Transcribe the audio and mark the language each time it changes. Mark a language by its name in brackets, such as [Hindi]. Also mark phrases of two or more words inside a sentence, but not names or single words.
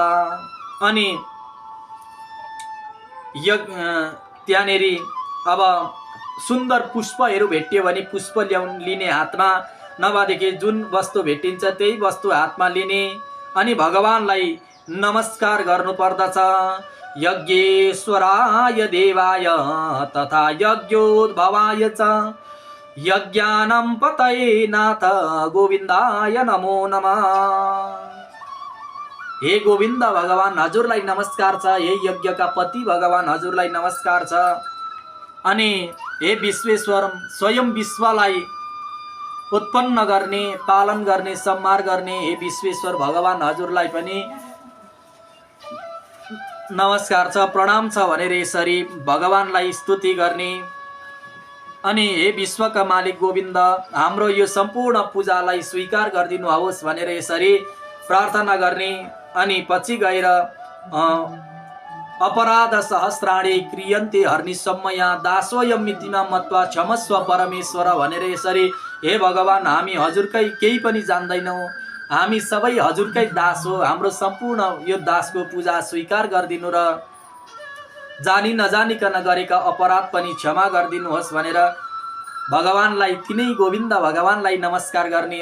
[Nepali] अनि त्यहाँनिर अब सुन्दर पुष्पहरू भेटियो भने पुष्प लिने हातमा, नभएदेखि जुन वस्तु भेटिन्छ त्यही वस्तु हातमा लिने अनि भगवानलाई नमस्कार गर्नु पर्दछ। [Sanskrit] यज्ञेश्वराय देवाय तथा यज्ञोद्भवाय च यज्ञानं पतये नाथ गोविन्दाय नमो नमः। [Nepali] हे गोविन्द भगवान हजुरलाई नमस्कार छ, हे यज्ञका पति भगवान हजुरलाई नमस्कार छ। अनि हे विश्वेश्वर स्वयं विश्वलाई उत्पन्न गर्ने, पालन गर्ने, संहार गर्ने हे विश्वेश्वर भगवान हजुरलाई पनि नमस्कार छ, प्रणाम छ भनेर यसरी भगवानलाई स्तुति गर्ने। अनि हे विश्वका मालिक गोविन्द हाम्रो यो सम्पूर्ण पूजालाई स्वीकार गरिदिनुहोस् भनेर यसरी प्रार्थना गर्ने। अनि पछि गएर [Sanskrit] अपराध सहस्राणि क्रियन्ते हर्निशम्मया दासोऽयमितिमा मत्वा क्षमस्व परमेश्वर [Nepali] भनेर यसरी हे भगवान हामी हजुरकै केही पनि जान्दैनौँ, हामी सबै हजुरकै दास हो, हाम्रो सम्पूर्ण यो दासको पूजा स्वीकार गरिदिनु र जानी नजानिकन गरेका अपराध पनि क्षमा गरिदिनुहोस् भनेर भगवानलाई, तिनै गोविन्द भगवानलाई नमस्कार गर्ने।